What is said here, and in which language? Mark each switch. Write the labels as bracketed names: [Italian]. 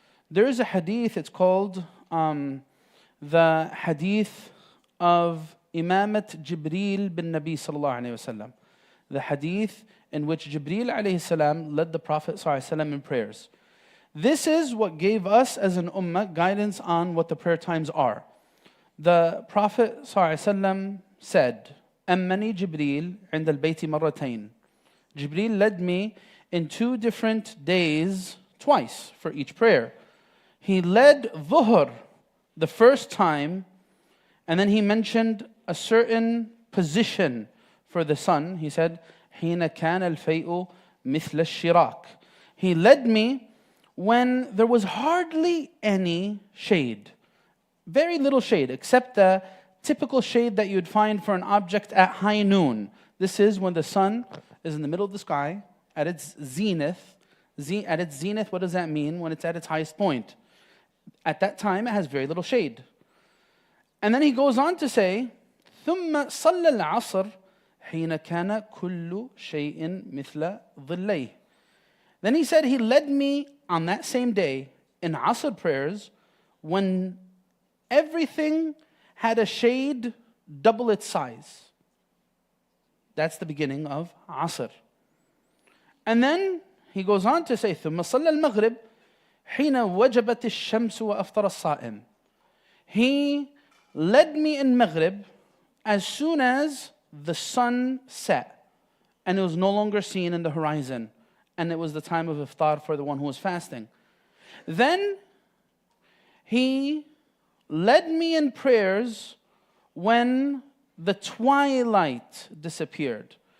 [English] There is a hadith, it's called the hadith of Imamat Jibreel bin Nabi sallallahu alayhi wasallam. The hadith in which Jibreel alayhi salam led the Prophet sallallahu alayhi wasallam in prayers. This is what gave us as an ummah guidance on what the prayer times are. The Prophet ﷺ said, [Arabic] أَمَّنِي جِبْرِيلٌ عِنْدَ الْبَيْتِ مَرَّتَيْنِ. [English] Jibreel led me in 2 different days, twice for each prayer. He led Dhuhr the first time, and then he mentioned a certain position for the sun. He said, [Arabic] حِينَ كَانَ الْفَيْءُ مِثْلَ الشِّرَاكِ. [English] He led me when there was hardly any shade. Very little shade, except the typical shade that you'd find for an object at high noon. This is when the sun is in the middle of the sky, at its zenith. At its zenith, what does that mean? When it's at its highest point. At that time, it has very little shade. And then he goes on to say, [Arabic] ثُمَّ صَلَّى الْعَصْرِ حِينَ كَانَ كُلُّ شَيْءٍ مِثْلَ ظِلَّيْهِ. [English] Then he said, he led me on that same day in Asr prayers when everything had a shade double its size. That's the beginning of Asr. And then he goes on to say, [Arabic] ثُمَّ صَلَّى الْمَغْرِبِ حِينَ وَجَبَتِ الشَّمْسُ وَأَفْطَرَ الصَّائِمِ. [English] He led me in Maghrib as soon as the sun set and it was no longer seen in the horizon, and it was the time of iftar for the one who was fasting. Then he led me in prayers when the twilight disappeared.